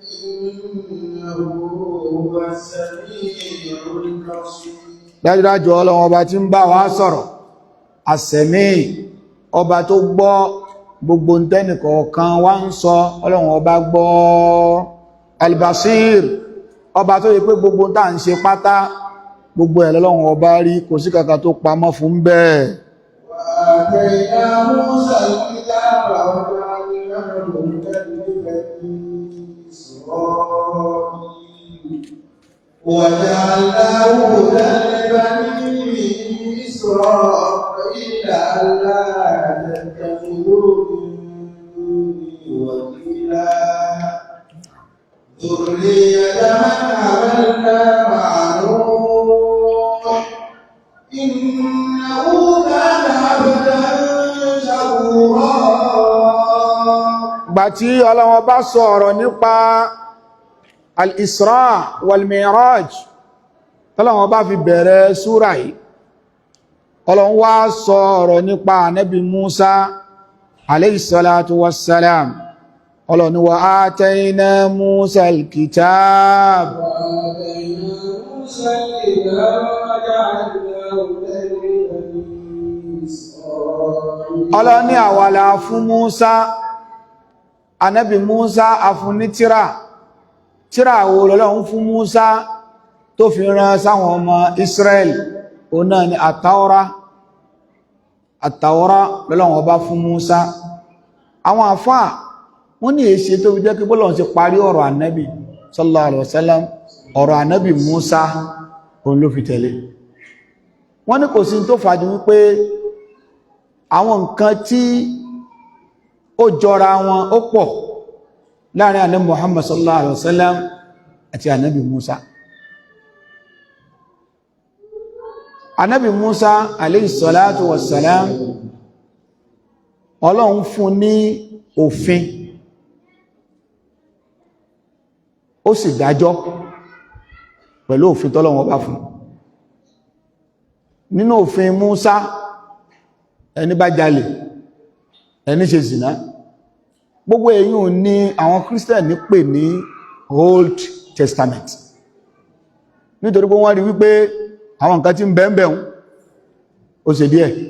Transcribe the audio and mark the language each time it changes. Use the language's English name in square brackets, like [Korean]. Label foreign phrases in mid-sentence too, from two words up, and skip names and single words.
[Yoruba] dájúdájú Ọlọ́run ọba tí ń bá wa sọ̀rọ̀ àsẹ̀mí ọba tó gbọ́ gbogbo ntẹ́nìkọ̀ọ̀kan wá ń sọ Ọlọ́run ọba gbọ́ albasir ọba tó yẹ pé gbogbo tá ń ṣe pátá gbogbo ẹ̀ l'Ọlọ́run ọba rí kò sí kankan tó pamọ́ fún bẹ́ẹ̀ [Arabic] وجعلناه هدى لبني إسرائيل ألا تتخذوا من دوني وكيلا ذرية من حملنا مع نوح إنه كان عبدا شكورا. [Yoruba] Ìgbà tí Ọlọ́run bá sọ̀rọ̀ nípa [Arabic] الإسراء والمعراج [Yoruba] tọ́lọ́run bá fi bẹ̀rẹ̀ súra yìí Ọlọ́run wá sọ̀rọ̀ nípa Ànábì Musa [Arabic] عليه الصلاة والسلام [Yoruba] Ọlọ́run [Arabic] وآتينا موسى الكتاب [Yoruba] Ọlọ́run ní àwa la fún Musa Ànábì Musa afún ní tírà wo l'Ọlọ́run fún Musa tó fi rán sáwọn ọmọ Israel òun náà ni àtàwọ́rá l'Ọlọ́run ọba fún Musa àwọn àfáà wọ́n ní èṣe tó fi jẹ́ kí bọ́lọ̀n ṣe parí ọ̀rọ̀ ànábì [Arabic] صلى الله عليه وسلم [Yoruba] ọ̀rọ̀ ànábì Musa òun ló fi tẹ̀lé wọ́n ní kò sí tó fàájú wípé àwọn nǹkan tí ó jọra wọn ó pọ̀ láàrin ànábì Muhammad [Arabic] صلى الله عليه وسلم [Yoruba] àti ànábì Musa ànábì Musa [Arabic] عليه الصلاة والسلام [Yoruba] Ọlọ́run fún ní òfin ó sì dájọ́ pẹ̀lú òfin tọ́lọ́run bá fún nínú òfin Musa ẹni bá jalè ẹni ṣe zìnà gbogbo èyí ò ní àwọn Christian ní pè ní Old Testament nítorí pé wọ́n rí wípé àwọn nǹkan tí ń bẹ̀ẹ̀bẹ̀ ó ṣe díẹ̀